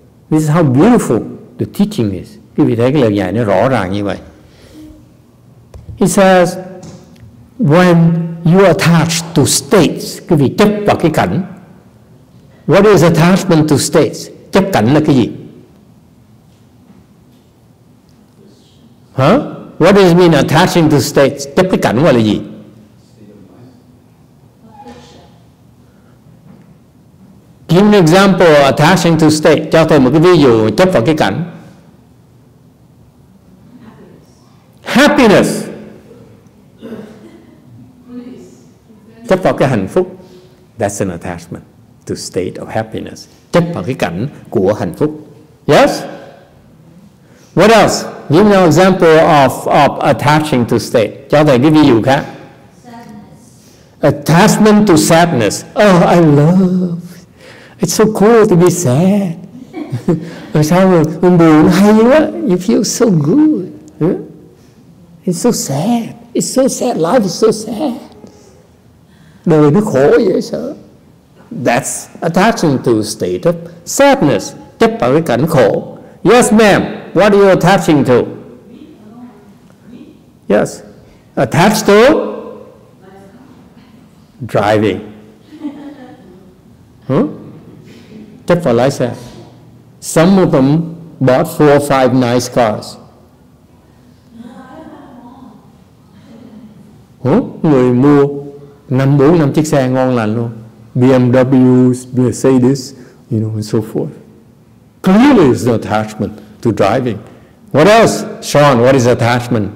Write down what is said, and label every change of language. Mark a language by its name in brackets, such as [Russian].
[English] This is how beautiful the teaching is. [Vietnamese] Quý vị thấy cái lời dạy nó rõ ràng như vậy. [English] It says, when you are attached to states, [Vietnamese] quý vị chấp vào cái cảnh. [English] What is attachment to states? [Vietnamese] Chấp cảnh là cái gì? [English] What does it mean attaching to states? [Vietnamese] Chấp cái cảnh gọi là gì? [English] Give an example of attaching to state. [Vietnamese] Cho thầy một cái ví dụ chấp vào cái cảnh. [English] Happiness. [Vietnamese] Chấp vào cái hạnh phúc. [English] That's an attachment to state of happiness. [Vietnamese] Chấp vào cái cảnh của hạnh phúc. [English] Yes? What else? Give me an example of attaching to state. [Vietnamese] Cho thầy cái ví dụ khác. [English] Attachment to sadness. Oh, I love. It's so cool to be sad. [Vietnamese] Rồi sao mà mình buồn hay quá. [English] You feel so good. It's so sad. It's so sad. Life is so sad. [Vietnamese] Đời nó khổ vậy sợ. [English] That's attaching to state of sadness. [Vietnamese] Chấp vào cái cảnh khổ. [English] Yes, ma'am. What are you attaching to? Yes. Attached to driving. [Vietnamese] Chấp vào lái xe. [English] Some of them bought 4 or 5 nice cars. [Vietnamese] Người mua 4-5 chiếc xe ngon lành luôn. [English] BMW, Mercedes, and so forth. Clearly it's an attachment to driving. What else? Sean, what is attachment?